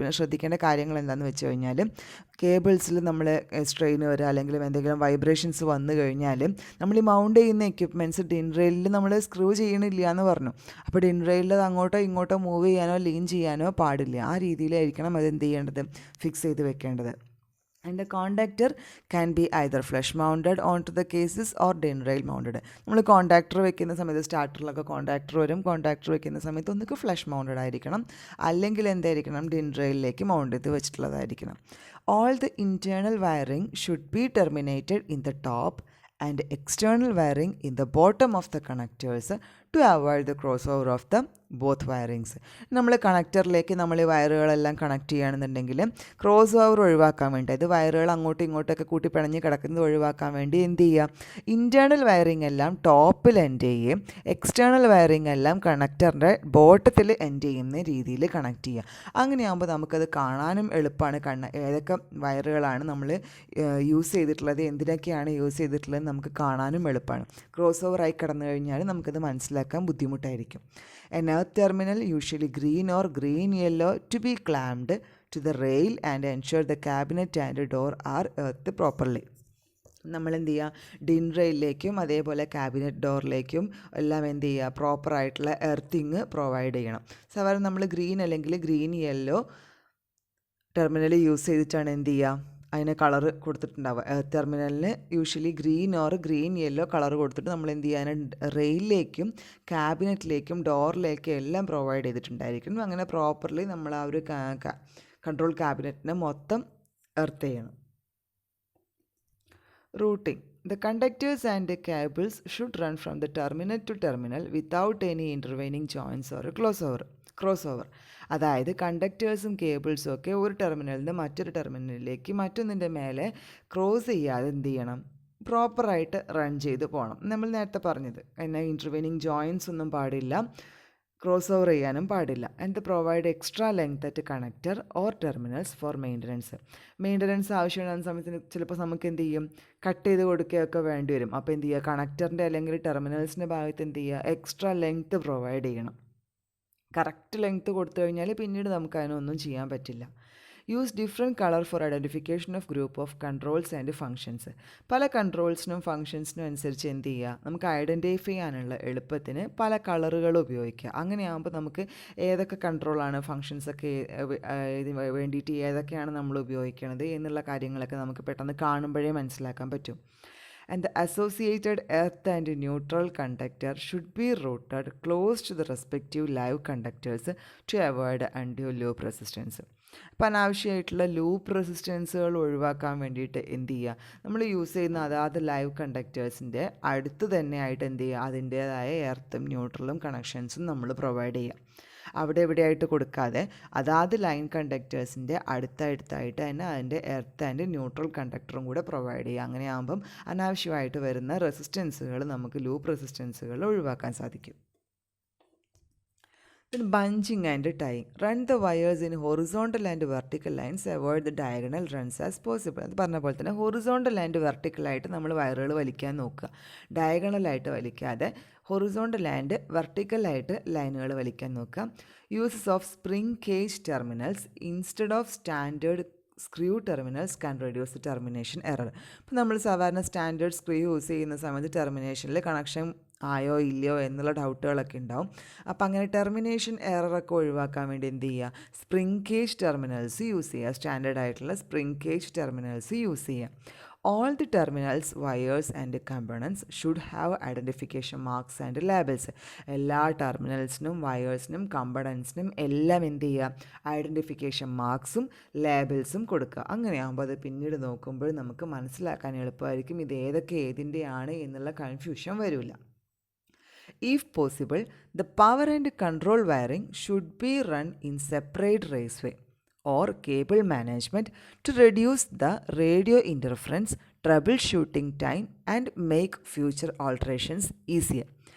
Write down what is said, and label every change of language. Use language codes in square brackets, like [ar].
[ml] പിന്നെ ശ്രദ്ധിക്കേണ്ട കാര്യങ്ങൾ എന്താണെന്ന് വെച്ച് കഴിഞ്ഞാൽ, കേബിൾസിൽ നമ്മൾ സ്ട്രെയിൻ വരിക അല്ലെങ്കിൽ എന്തെങ്കിലും വൈബ്രേഷൻസ് വന്നു കഴിഞ്ഞാൽ നമ്മൾ ഈ മൗണ്ട് ചെയ്യുന്ന എക്യുപ്മെൻറ്റ്സ് ഡിൻ റെയിലിൽ നമ്മൾ സ്ക്രൂ ചെയ്യണില്ല എന്ന് പറഞ്ഞു. അപ്പോൾ ഡിൻ റെയിലിൽ അത് അങ്ങോട്ടോ ഇങ്ങോട്ടോ മൂവ് ചെയ്യാനോ ലീൻ ചെയ്യാനോ പാടില്ല. ആ രീതിയിലായിരിക്കണം അത് എന്ത് ചെയ്യേണ്ടത്, ഫിക്സ് ചെയ്ത് വെക്കേണ്ടത്. [en] And the contactor can be either flush mounted onto the cases or din rail mounted. [ml] നമ്മൾ കോണ്ടാക്ടർ വെക്കുന്ന സമയത്ത് സ്റ്റാർട്ടറിലൊക്കെ കോണ്ടാക്ടർ വരും. കോണ്ടാക്ടർ വെക്കുന്ന സമയത്ത് ഒന്നുകിൽ ഫ്ലഷ് മൗണ്ടഡ് ആയിരിക്കണം, അല്ലെങ്കിൽ എന്തായിരിക്കണം, ഡിൻ റെയിലിലേക്ക് മൗണ്ട് ചെയ്ത് വെച്ചിട്ടുള്ളതായിരിക്കണം. [en] All the internal wiring should be terminated in the top and external wiring in the bottom of the connectors to avoid the crossover of the both wirings. [ml] നമ്മൾ കണക്ടറിലേക്ക് നമ്മൾ ഈ വയറുകളെല്ലാം connect ചെയ്യുകയാണെന്നുണ്ടെങ്കിൽ cross over ഒഴിവാക്കാൻ വേണ്ടി, അത് വയറുകൾ അങ്ങോട്ടും ഇങ്ങോട്ടൊക്കെ കൂട്ടി പിണഞ്ഞ് കിടക്കുന്നത് ഒഴിവാക്കാൻ വേണ്ടി എന്ത് ചെയ്യുക, ഇൻറ്റേർണൽ വയറിംഗ് എല്ലാം ടോപ്പിൽ എൻഡ് ചെയ്യുകയും എക്സ്റ്റേണൽ വയറിംഗ് എല്ലാം കണക്ടറിൻ്റെ ബോട്ടത്തിൽ എൻഡ് ചെയ്യുന്ന രീതിയിൽ കണക്ട് ചെയ്യുക. അങ്ങനെയാകുമ്പോൾ നമുക്കത് കാണാനും എളുപ്പമാണ്. ഏതൊക്കെ വയറുകളാണ് നമ്മൾ യൂസ് ചെയ്തിട്ടുള്ളത്, എന്തിനൊക്കെയാണ് യൂസ് ചെയ്തിട്ടുള്ളത് നമുക്ക് കാണാനും എളുപ്പമാണ്. ക്രോസ് ഓവറായി കിടന്നു കഴിഞ്ഞാൽ നമുക്കത് മനസ്സിലാക്കാൻ ബുദ്ധിമുട്ടായിരിക്കും. [en] An earth terminal, usually green or green yellow, to be clamped to the rail and ensure the cabinet and door are earthed properly. [ml] നമ്മൾ എന്ത് ചെയ്യുക, ഡിൻ റെയിലിലേക്കും അതേപോലെ ക്യാബിനറ്റ് ഡോറിലേക്കും എല്ലാം എന്ത് ചെയ്യുക, പ്രോപ്പറായിട്ടുള്ള എർത്തിങ് പ്രൊവൈഡ് ചെയ്യണം. സാധാരണ നമ്മൾ ഗ്രീൻ അല്ലെങ്കിൽ ഗ്രീൻ യെല്ലോ ടെർമിനൽ യൂസ് ചെയ്തിട്ടാണ് എന്ത് ചെയ്യുക, അതിന് കളർ കൊടുത്തിട്ടുണ്ടാവുക. ടെർമിനലിന് usually green or green yellow colour കൊടുത്തിട്ട് നമ്മൾ എന്ത് ചെയ്യാൻ, റെയിലിലേക്കും ക്യാബിനറ്റിലേക്കും ഡോറിലേക്കും എല്ലാം പ്രൊവൈഡ് ചെയ്തിട്ടുണ്ടായിരിക്കും. അങ്ങനെ പ്രോപ്പർലി നമ്മൾ ആ ഒരു കൺട്രോൾ ക്യാബിനറ്റിനെ മൊത്തം എർത്ത് ചെയ്യണം. Routing. [en] The conductors and the cables should run from the terminal to terminal without any intervening joints or crossover. [ml] അതായത് കണ്ടക്ടേഴ്സും കേബിൾസും ഒക്കെ ഒരു ടെർമിനലിൽ നിന്ന് മറ്റൊരു ടെർമിനലിലേക്ക് മറ്റൊന്നിൻ്റെ മേലെ ക്രോസ് ചെയ്യാതെ എന്ത് ചെയ്യണം, പ്രോപ്പറായിട്ട് റൺ ചെയ്ത് പോകണം. നമ്മൾ നേരത്തെ പറഞ്ഞത് എന്നാൽ ഇൻ്റർവെനിങ് ജോയിൻസ് ഒന്നും പാടില്ല, ക്രോസ് ഓവർ ചെയ്യാനും പാടില്ല. [en] and provide extra length at connector or terminals for maintenance [ml] ആവശ്യമുള്ള സമയത്തിന് ചിലപ്പോൾ നമുക്ക് എന്ത് ചെയ്യും, കട്ട് ചെയ്ത് കൊടുക്കുകയൊക്കെ വേണ്ടി വരും. അപ്പോൾ എന്ത് ചെയ്യുക, കണക്ടറിൻ്റെ അല്ലെങ്കിൽ ടെർമിനൽസിൻ്റെ ഭാഗത്ത് എന്ത് ചെയ്യുക, എക്സ്ട്രാ ലെങ്ത് പ്രൊവൈഡ് ചെയ്യണം. കറക്റ്റ് ലെങ്ത് കൊടുത്തു കഴിഞ്ഞാൽ പിന്നീട് നമുക്ക് അതിനൊന്നും ചെയ്യാൻ പറ്റില്ല. [en] Use different colour for identification of group of controls and functions. [ml] പല കൺട്രോൾസിനും ഫങ്ഷൻസിനും അനുസരിച്ച് എന്ത് ചെയ്യുക, നമുക്ക് ഐഡൻറ്റിഫൈ ചെയ്യാനുള്ള എളുപ്പത്തിന് പല കളറുകൾ ഉപയോഗിക്കുക. അങ്ങനെയാകുമ്പോൾ നമുക്ക് ഏതൊക്കെ കൺട്രോളാണ്, ഫങ്ഷൻസൊക്കെ ഇതിന് വേണ്ടിയിട്ട് ഏതൊക്കെയാണ് നമ്മൾ ഉപയോഗിക്കുന്നത് എന്നുള്ള കാര്യങ്ങളൊക്കെ നമുക്ക് പെട്ടെന്ന് കാണുമ്പോഴേ മനസ്സിലാക്കാൻ പറ്റും. [en] And the associated earth and neutral conductor should be routed close to the respective live conductors to avoid undue loop resistance. [ml] അപ്പോൾ അനാവശ്യമായിട്ടുള്ള ലൂപ്പ് റെസിസ്റ്റൻസുകൾ ഒഴിവാക്കാൻ വേണ്ടിയിട്ട് എന്ത് ചെയ്യുക, നമ്മൾ യൂസ് ചെയ്യുന്ന അതാത് ലൈവ് കണ്ടക്ടേഴ്സിൻ്റെ അടുത്ത് തന്നെ ആയിട്ട് എന്ത് ചെയ്യുക, അതിൻ്റേതായ എർത്തും ന്യൂട്രലും കണക്ഷൻസും നമ്മൾ പ്രൊവൈഡ് ചെയ്യുക. അവിടെ എവിടെയായിട്ട് കൊടുക്കാതെ അതാത് ലൈൻ കണ്ടക്ടേഴ്സിൻ്റെ അടുത്തടുത്തായിട്ട് തന്നെ അതിൻ്റെ എർത്ത് ആൻഡ് ന്യൂട്രൽ കണ്ടക്ടറും കൂടെ പ്രൊവൈഡ് ചെയ്യുക. അങ്ങനെയാകുമ്പം അനാവശ്യമായിട്ട് വരുന്ന റെസിസ്റ്റൻസുകൾ, നമുക്ക് ലൂപ്പ് റെസിസ്റ്റൻസുകൾ ഒഴിവാക്കാൻ സാധിക്കും. [en] Then bunching and tying. Run the wires in horizontal and vertical lines. Avoid the diagonal runs as possible. [ml] അത് പറഞ്ഞ പോലെ തന്നെ ഹൊറിസോണ്ടൽ ആൻഡ് വെർട്ടിക്കലായിട്ട് നമ്മൾ വയറുകൾ വലിക്കാൻ നോക്കുക. ഡയഗണലായിട്ട് വലിക്കാതെ ഹൊറിസോണ്ടൽ ആൻഡ് വെർട്ടിക്കലായിട്ട് ലൈനുകൾ വലിക്കാൻ നോക്കുക. [en] Uses of spring cage terminals instead of standard screw terminals can reduce termination error. [ml] ഇപ്പോൾ നമ്മൾ സാധാരണ സ്റ്റാൻഡേർഡ് സ്ക്രൂ യൂസ് ചെയ്യുന്ന സമയത്ത് ടെർമിനേഷനിൽ കണക്ഷൻ ആയോ ഇല്ലയോ എന്നുള്ള ഡൗട്ടുകളൊക്കെ ഉണ്ടാവും. അപ്പോൾ അങ്ങനെ ടെർമിനേഷൻ എററൊക്കെ ഒഴിവാക്കാൻ വേണ്ടി എന്ത് ചെയ്യുക, സ്പ്രിംഗ് കേജ് ടെർമിനൽസ് യൂസ് ചെയ്യുക. സ്റ്റാൻഡേർഡ് ആയിട്ടുള്ള സ്പ്രിംഗ് കേജ് ടെർമിനൽസ് യൂസ് ചെയ്യുക. [en] All the terminals, wires and components should have identification marks and labels. [ml] എല്ലാ ടെർമിനൽസിനും വയേഴ്സിനും കമ്പണൻസിനും എല്ലാം എന്ത് ചെയ്യുക, ഐഡൻറ്റിഫിക്കേഷൻ മാർക്സും ലേബിൾസും കൊടുക്കുക. അങ്ങനെയാകുമ്പോൾ അത് പിന്നീട് നോക്കുമ്പോൾ നമുക്ക് മനസ്സിലാക്കാൻ എളുപ്പമായിരിക്കും ഇത് ഏതൊക്കെ ഏതിൻ്റെയാണ് എന്നുള്ള കൺഫ്യൂഷൻ വരില്ല. [en] If possible, the power and control wiring should be run in separate raceway or cable management to reduce the radio interference, troubleshooting time and make future alterations easier.